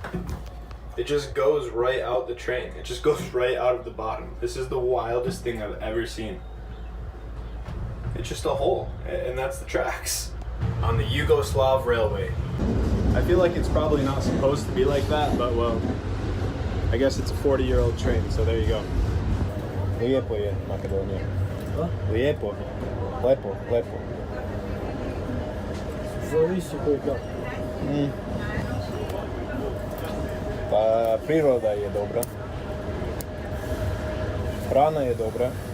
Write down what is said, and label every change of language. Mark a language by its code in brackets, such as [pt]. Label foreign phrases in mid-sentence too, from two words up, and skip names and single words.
[en] It just goes right out the train. It just goes right out of the bottom. This is the wildest thing I've ever seen. It's just a hole, and that's the tracks. On the Yugoslav railway. I feel like it's probably not supposed to be like that, but well, I guess it's a 40-year-old train, so there you go. [sr] Lijepo je Makedonija. Lijepo. Lepo, lepo. Zavisi koji kako. Pa priroda je dobra. Hrana je dobra.